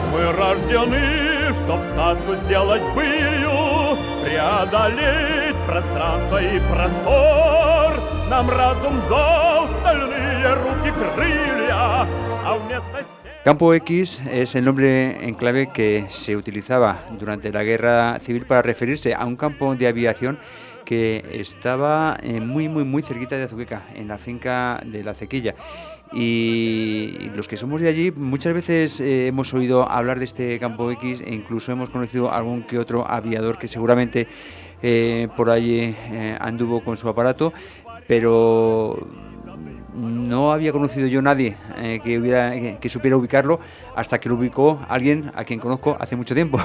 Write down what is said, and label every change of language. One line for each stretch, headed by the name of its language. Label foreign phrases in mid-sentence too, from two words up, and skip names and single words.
Russian: рождены, чтоб сказку сделать былью, преодолеть пространство и простор. Нам разум дал стальные руки крылья, а вместо...
Spanish: Campo X es el nombre en clave que se utilizaba durante la Guerra Civil para referirse a un campo de aviación que estaba muy cerquita de Azuqueca, en la finca de La Cequilla. Y los que somos de allí muchas veces hemos oído hablar de este Campo X e incluso hemos conocido algún que otro aviador que seguramente por allí anduvo con su aparato, pero no había conocido yo a nadie que supiera ubicarlo hasta que lo ubicó alguien a quien conozco hace mucho tiempo.